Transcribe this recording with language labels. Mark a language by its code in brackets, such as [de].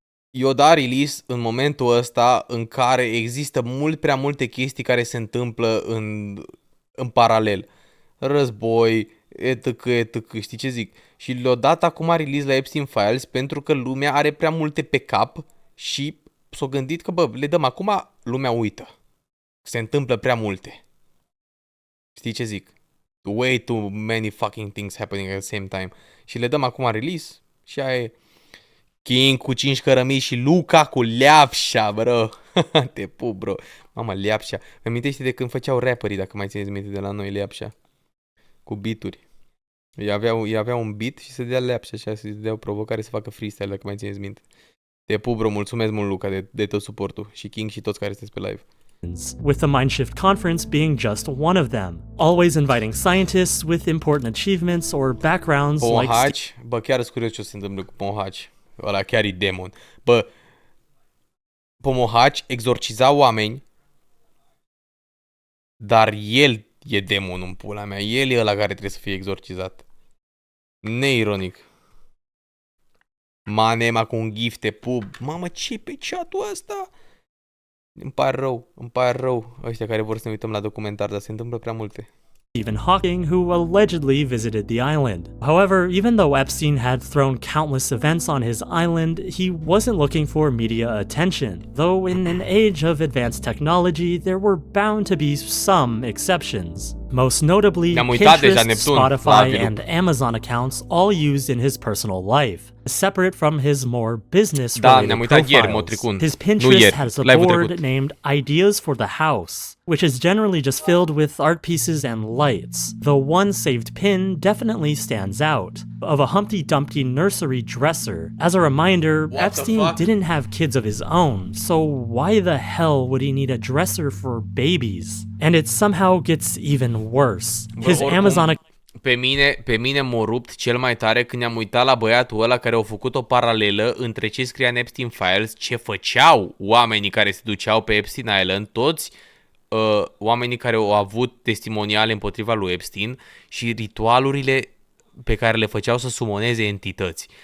[ro] I-o da release în momentul ăsta în care există mult prea multe chestii care se întâmplă în paralel. Război, etc, știi ce zic? Și le-o dat acum release la Epstein Files pentru că lumea are prea multe pe cap și s-o gândit că, bă, le dăm acum, lumea uită. Se întâmplă prea multe. Știi ce zic? [en] Way too many fucking things happening at the same time. [ro] Și le dăm acum release și aia e King cu 5 cărămii și Luca cu leapșa, bro. Te pup, bro. Mama, leapșa. Îmi amintește de când făceau rapperii, dacă mai țineți minte de la noi, leapșa. Cu beaturi. Ei aveau un beat și se dea leapșa și se dea o provocare să facă freestyle, dacă mai țineți minte. Te pup, bro. Mulțumesc mult, Luca, de tot suportul. Și King și toți care sunteți pe live. [en] With the Mindshift conference being just one of them, always inviting scientists with important achievements or backgrounds like [ro] Pomohaci, bă, chiar sunt curios ce o să se întâmple cu Pomohaci. Ăla chiar e demon. Bă, Pomohaci exorciza oameni, dar el e demonul în pula mea. El e ăla care trebuie să fie exorcizat. Neironic. Manema cu un gif, te pup. Mamă, ce pe chat-ul ăsta? Îmi pare rău ăștia care vor să ne uităm la documentar, dar se întâmplă prea multe. [en] Stephen Hawking, who allegedly visited the island. However, even though Epstein had thrown countless events on his island, he wasn't looking for media attention. Though in an age of advanced technology, there were bound to be some exceptions. Most notably, Pinterest, Spotify, and Amazon accounts, all used in his personal life, separate from his more business-related profiles. His Pinterest has a board named Ideas for the House, which is generally just filled with art pieces and lights. The one saved pin definitely stands out, of a Humpty Dumpty nursery dresser. As a reminder, Epstein didn't have kids of his own, so why the hell would he need a dresser for babies? And it somehow gets even worse. His Amazon... [ro] Pe mine m-a rupt cel mai tare când ne-am uitat la băiatul ăla care au făcut o paralelă între ce scria în Epstein Files, ce făceau oamenii care se duceau pe Epstein Island, toți oamenii care au avut testimoniale împotriva lui Epstein și ritualurile pe care le făceau să sumoneze entități.